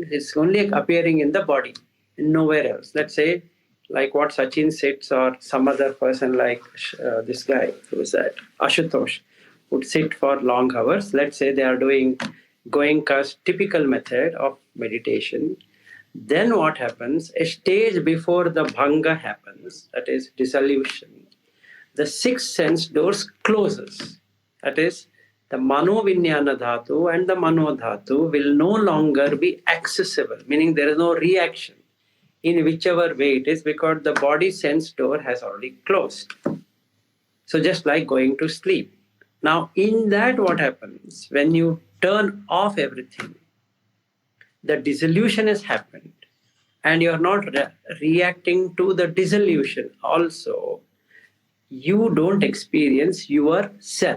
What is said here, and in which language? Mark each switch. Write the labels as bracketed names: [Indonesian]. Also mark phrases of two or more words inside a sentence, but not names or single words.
[English] It's only appearing in the body, nowhere else. Let's say, like what Sachin sits or some other person like this guy, who is that, Ashutosh, would sit for long hours. Let's say they are doing Goenka's typical method of meditation. Then what happens? A stage before the bhanga happens, that is dissolution, the sixth sense doors closes. That is, the [Pali] mano vinyana dhatu [English] and the [Pali] mano dhatu [English] will no longer be accessible, meaning there is no reaction in whichever way it is, because the body sense door has already closed. So just like going to sleep. Now in that what happens? When you turn off everything, the dissolution has happened and you are not reacting to the dissolution also, you don't experience yourself.